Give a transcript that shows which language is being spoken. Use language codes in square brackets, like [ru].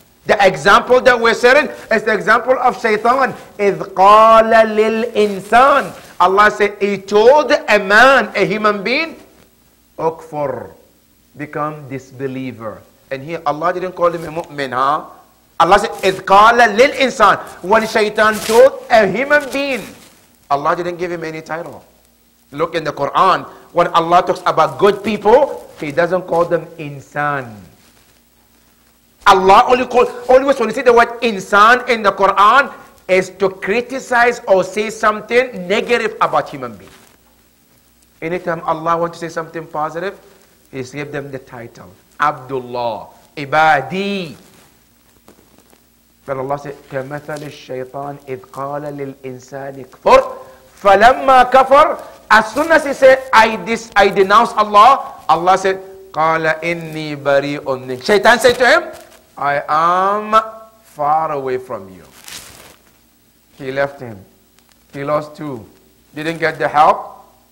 [en] The example that we're saying is the example of Shaitan. [ar] إِذْ قَالَ لِلْإِنسَانِ. [en] Allah said, he told a man, a human being, Ukfur, become disbeliever. And here Allah didn't call him a mu'min, huh? Allah said, [ar] إِذْ قَالَ لِلْإِنسَانِ. [en] When Shaitan told a human being, Allah didn't give him any title. Look in the Quran, when Allah talks about good people, He doesn't call them insan. Allah always when you see the word insan in the Quran is to criticize or say something negative about human beings. Anytime Allah wants to say something positive, He gives them the title. Abdullah, Ibadi. But Allah said, [ar] كَمَثَلِ الشَّيْطَانِ إِذْ قَالَ لِلْإِنسَانِ كْفُرْ فَلَمَّا كَفَرْ. [en] As soon as he said, I denounce Allah, Allah said, [ar] قَالَ إِنِّي بَرِيءٌ مِّنْكَ. [en] Shaitan said to him, I am far away from you. He left him. He lost two. Didn't get the help.